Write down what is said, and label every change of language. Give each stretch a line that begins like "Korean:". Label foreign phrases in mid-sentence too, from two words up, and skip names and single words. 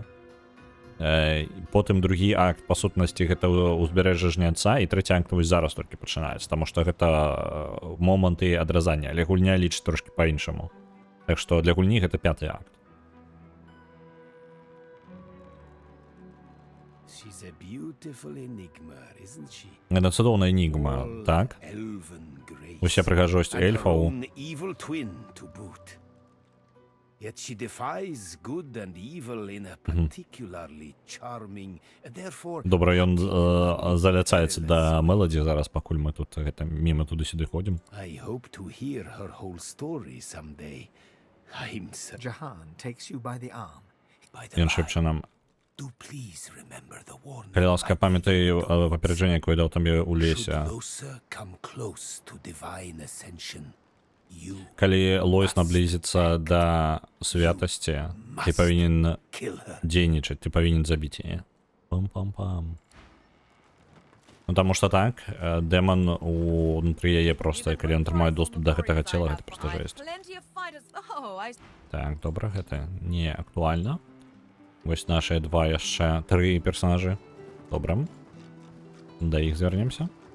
Belarusian: Потым другі акт па сутнасці гэта ўзбярэжжа жняца, і трэці акт вось зараз толькі пачынаецца, таму што гэта моманты адразання, але гульня лічыць трошкі па-іншаму. Так што для гульні гэта 5-й акт. Гэта цудоўная энігма, так? Уся прыгажосць эльфаў.
English: Yet she defies good and evil in a particularly charming, therefore...
Belarusian: Добра, ён заляцаецца да Мелоді зараз, пакуль мы тут гэта міма туды-сюды ходзім.
English: I hope to hear her whole story someday. I'm so... Jahan takes you by the arm.
Belarusian: Ён шэпча нам.
English: Do please remember the warning.
Belarusian: Калі ласка, памятай папераджэнне, якое даў там у лесе.
English: Come close to divine ascension.
Belarusian: Калі Лоіс наблізіцца да святасці, ты павінен дзейнічаць, ты павінен забіць яе. Пам-пам-пам. Ну, таму што так, дэман унутры яе проста, калі ён атрымае доступ да гэтага цела, гэта проста жэсць. Так, добра, гэта не актуальна. Вось нашыя два яшчэ 3 персонажы. Добра. Да іх звярнемся.